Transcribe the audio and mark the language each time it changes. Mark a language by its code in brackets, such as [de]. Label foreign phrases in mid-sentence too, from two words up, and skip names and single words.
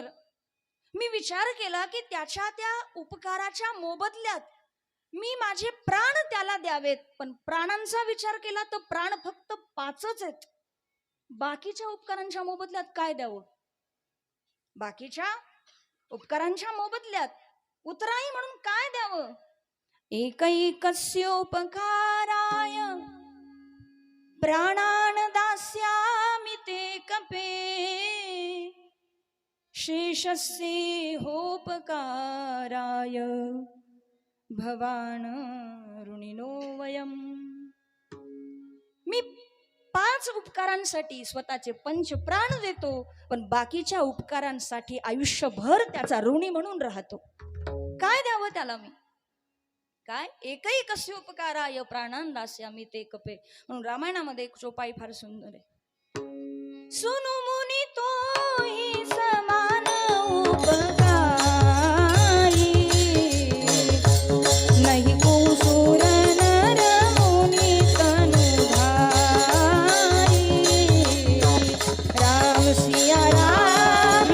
[mr] मी विचार केला की त्याच्या त्या उपकाराच्या मोबदल्यात मी माझे प्राण त्याला द्यावेत, पण प्राणांचा विचार केला तर प्राण फक्त 5च आहेत. बाकीच्या उपकारांच्या मोबदल्यात काय द्यावं? बाकीच्या उपकारांच्या मोबदल्यात उतराई म्हणून काय द्यावं? [sa] एकैकस्योपकाराय प्राणान दास्यामि ते कपे शेषस्य होपकाराय भवान ऋणिनो वयम. [mr] मी 5 उपकारांसाठी स्वतःचे 5 प्राण देतो, पण बाकीच्या उपकारांसाठी आयुष्यभर त्याचा ऋणी म्हणून राहतो. काय द्यावं त्याला मी? काय? [sa] एकैकस्य उपकाराय प्राणान दास्यामि ते कपे. [mr] म्हणून रामायणामध्ये एक चोपाई फार सुंदर आहे. [awa] सुनु मुनी तोही समान उपकारी, नहीं को सुर नर मुनि तनुधारी. राम सिया राम,